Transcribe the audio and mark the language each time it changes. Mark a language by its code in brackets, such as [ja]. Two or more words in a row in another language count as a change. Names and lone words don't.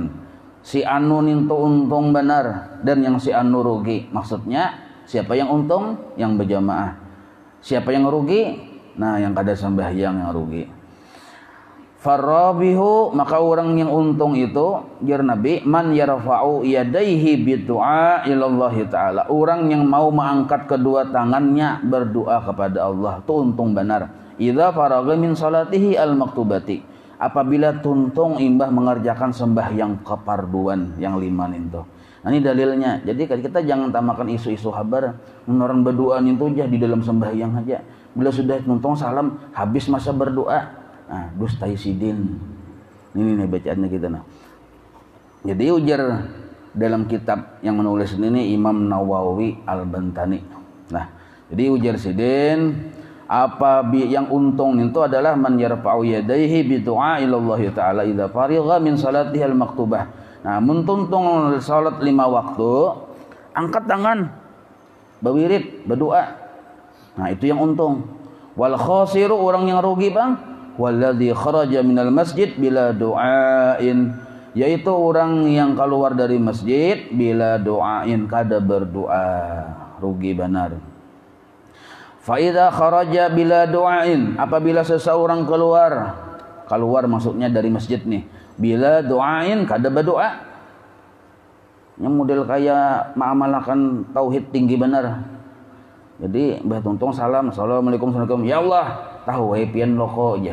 [bjn] Si anu nintu untung benar dan yang si anu rugi. Maksudnya Siapa yang untung? Yang berjamaah. Siapa yang rugi? Nah, yang kada sembahyang yang rugi. Farabihu, maka orang yang untung itu jar Nabi, [ar] من يرفع يديه بالدعاء إلى الله تعالى, [bjn] orang yang mau mengangkat kedua tangannya berdoa kepada Allah, itu untung benar. [ar] إذا فرغ من صلاته المكتوبة, [bjn] apabila tuntung imbah mengerjakan sembahyang keparduan yang 5 itu. Nah, ini dalilnya. Jadi kita jangan tamakan isu-isu habar orang berdoa itu aja di dalam sembahyang aja. Bila sudah tuntung salam habis masa berdoa. Nah, dustai sidin. Ini nih bacaannya kita nah. Jadi ujar dalam kitab yang menulis ini Imam Nawawi Al-Bantani. Nah, jadi ujar sidin yang untung itu adalah [ar] من يرفع يديه بالدعاء إلى الله تعالى إذا فرغ من صلاته المكتوبة. [bjn] Nah, mentuntung salat 5 waktu, angkat tangan, berwirid, berdoa. Nah, itu yang untung. [ar] والخاسر, [bjn] orang yang rugi bang, [ar] والذي خرج من المسجد بلا دعاء, [bjn] yaitu orang yang keluar dari masjid [ar] بلا دعاء, [bjn] kada berdoa, rugi benar. [ar] فإذا خرج بلا دعاء, [bjn] apabila seseorang keluar maksudnya dari masjid nih, [ar] بلا دعاء, [bjn] kada berdoa, yang model kayak mengamalkan tauhid tinggi benar. Jadi mbah tuntung salam, assalamualaikum, ya Allah, tahu wae pian loko aja.